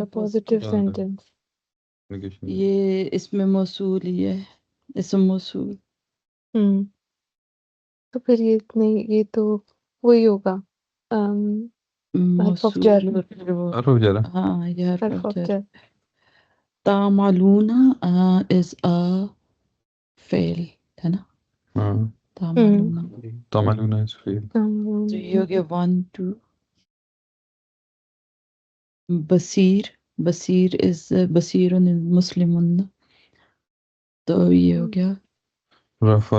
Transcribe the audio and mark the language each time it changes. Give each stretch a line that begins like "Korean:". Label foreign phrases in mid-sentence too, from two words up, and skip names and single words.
Hindi: पॉजिटिव।
English: positive sentence
Hindi: नेगेशन। ये इसमें मौसूल ही है। इसम मौसूल। हम्म तो फिर ये नहीं ये तो वही होगा हर्फ ऑफ जर मौसूल और फिर वो और हो जा रहा। हाँ ये हर्फ हर्फ ऑफ ऑफ जर। जर तामालूना
English: is a
Hindi: फेल है ना। हाँ तामालूना तमालूना इज फेल। तो ये हो गया 1 2। बसीर बसीर इज बसीर मुस्लिम तो ये हो गया रफा।